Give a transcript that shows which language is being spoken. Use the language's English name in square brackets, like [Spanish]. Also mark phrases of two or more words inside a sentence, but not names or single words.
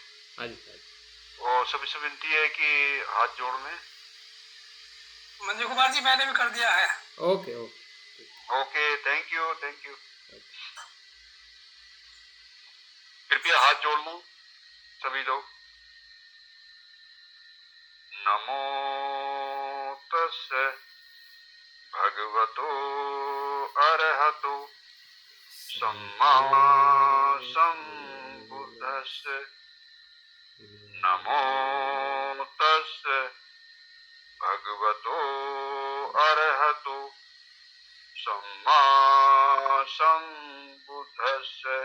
[Hindi] हाँ जी, और सभी से विनती है कि हाथ जोड़ लें। मंजू कुमार जी मैंने भी कर दिया है। [English] okay okay okay, thank you. [Hindi] कृपया हाथ जोड़ लो सभी लोग। [Pali] नमो तस्से भगवतो अरहतो सम्मा सम्बुद्धस्से। नमो तस्से भगवतो अरहतो सम्मा सम्बुद्धस्से।